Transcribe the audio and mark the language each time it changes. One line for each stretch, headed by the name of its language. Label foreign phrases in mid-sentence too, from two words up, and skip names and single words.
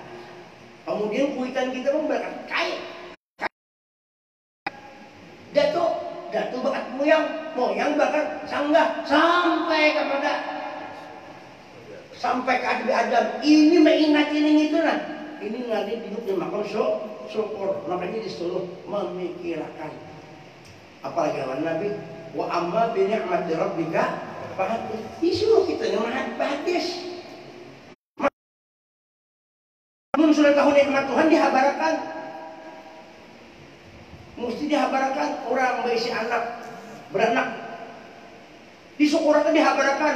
Banjar: Kemudian kuitan kita pun berkat kaya. Datuk bakat moyang bakat sanggah sampai ke Adam. Ini mengingat ini itu nah. Ini nanti hidup di makam syukur. Makanya disuruh memikirkan. Apalagi lawan Nabi.
Arabic: وأما بنعمة ربك فحدث.
Banjar: Disuruh kita nyaman hadis. Mun sudah tahu nikmat Tuhan dihabarakan, mesti dihabarakan orang berisi anak beranak, disyukurkan dihabarakan.